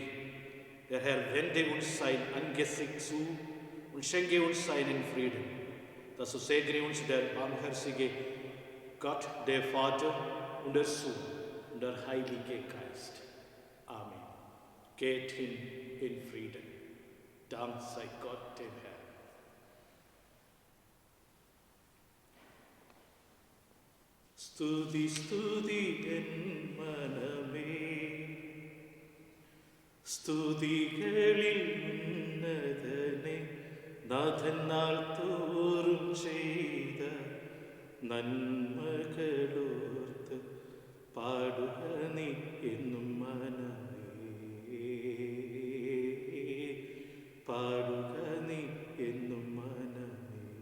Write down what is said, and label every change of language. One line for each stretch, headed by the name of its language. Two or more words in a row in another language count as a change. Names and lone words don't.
German: Der Herr wende uns sein Angesicht zu und schenke uns seinen Frieden. Dazu segne uns der barmherzige Gott, der Vater und der Sohn und der Heilige Geist. Amen. Geht hin in Frieden. Dank sei Gott dem Herrn.
Malayalam: സ്തുതി സ്തുതി എൻ മനമേ, സ്തുതികളിൽ ഉന്നതനെ, നാഥൻ നാൾ തോറും ചെയ്ത നന്മകളോർത്ത് പാടുക നീ എന്നും മനമേ, പാടുക നീ എന്നും മനമേ.